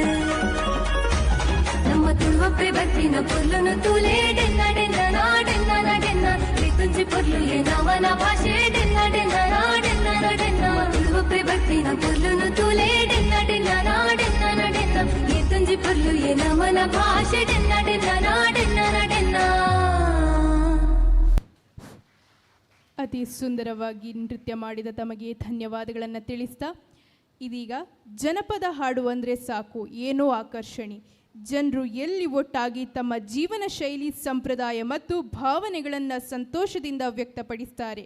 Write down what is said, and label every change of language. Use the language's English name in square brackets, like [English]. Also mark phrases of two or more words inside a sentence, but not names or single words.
[Tulu] ನಮ್ಮ ತುಳುವಪ್ಪೆ ಬಟ್ಟಿನ ಪೊರ್ಲುನು ತೂಲೆ ಡೆನ್ನ ಡೆನ್ನ ನಾ ಡೆನ್ನ ನಡೆನ್ನ ಈ ತುಂಜಿ ಪೊರ್ಲು ಏ ನಮನ ಭಾಷೆ ಡೆನ್ನ ಡೆನ್ನ ನಾ ಡೆನ್ನ ನಡೆನ್ನ ತುಳುವಪ್ಪೆ ಬಟ್ಟಿನ ಪೊರ್ಲುನು ತೂಲೆ ಡೆನ್ನ ಡೆನ್ನ ನಾ ಡೆನ್ನ ನಡೆನ್ನ ಈ ತುಂಜಿ ಪೊರ್ಲು ಏ ನಮನ ಭಾಷೆ ಡೆನ್ನ ಡೆನ್ನ ನಾ ಡೆನ್ನ ನಡೆನ್ನ. [Kannada] ಅತಿ ಸುಂದರವಾಗಿ ನೃತ್ಯ ಮಾಡಿದ ತಮಗೆ ಧನ್ಯವಾದಗಳನ್ನು ತಿಳಿಸ್ತಾ ಇದೀಗ ಜನಪದ ಹಾಡು ಅಂದರೆ ಸಾಕು ಏನೋ ಆಕರ್ಷಣೆ. ಜನರು ಎಲ್ಲಿ ಒಟ್ಟಾಗಿ ತಮ್ಮ ಜೀವನ ಶೈಲಿ, ಸಂಪ್ರದಾಯ ಮತ್ತು ಭಾವನೆಗಳನ್ನು ಸಂತೋಷದಿಂದ ವ್ಯಕ್ತಪಡಿಸ್ತಾರೆ.